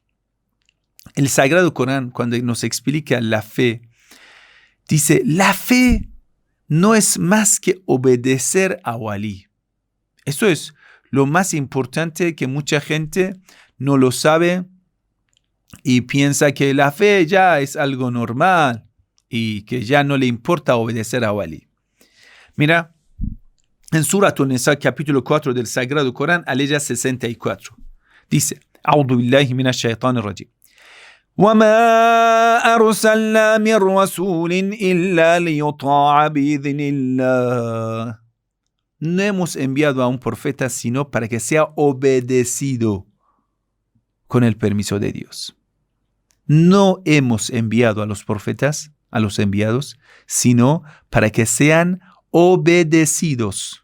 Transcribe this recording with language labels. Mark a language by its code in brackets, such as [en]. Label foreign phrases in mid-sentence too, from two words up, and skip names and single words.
[es] El Sagrado Corán, cuando nos explica la fe, dice, la fe no es más que obedecer a walí. Eso es lo más importante, que mucha gente no lo sabe y piensa que la fe ya es algo normal y que ya no le importa obedecer a walí. Mira, en Surat an-Nisa, capítulo 4 del Sagrado Corán, aleya 64, dice, [ar] أعوذ بالله من الشيطان الرجيم. وَمَا أَرْسَلْنَا مِنْ رَسُولٍ إِلَّا لِيُطَاعَ بِإِذْنِ اللَّهِ. [es] No hemos enviado a un profeta sino para que sea obedecido con el permiso de Dios. No hemos enviado a los profetas, a los enviados, sino para que sean obedecidos.